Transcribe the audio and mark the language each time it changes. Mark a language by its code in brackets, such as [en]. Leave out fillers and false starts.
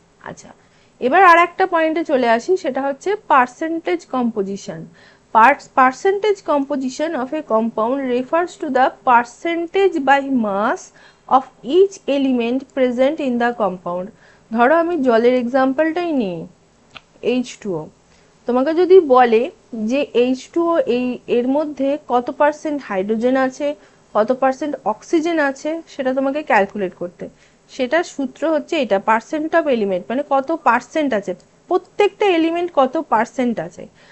[bn] আচ্ছা এবার আর একটা পয়েন্টে চলে আসি, সেটা হচ্ছে percentage composition. [en] Percentage composition of a compound refers to the percentage by mass of each element present in the compound. [bn] ধরো আমি জলের এক্সাম্পলটাই নিই, H2O। তোমাকে যদি বলে যে H2O এর মধ্যে কত পার্সেন্ট হাইড্রোজেন আছে, কত পার্সেন্ট অক্সিজেন আছে, সেটা তোমাকে ক্যালকুলেট করতে, সেটার সূত্র হচ্ছে এটা, পার্সেন্ট অফ এলিমেন্ট মানে কত পার্সেন্ট আছে, প্রত্যেকটা এলিমেন্ট কত পার্সেন্ট আছে।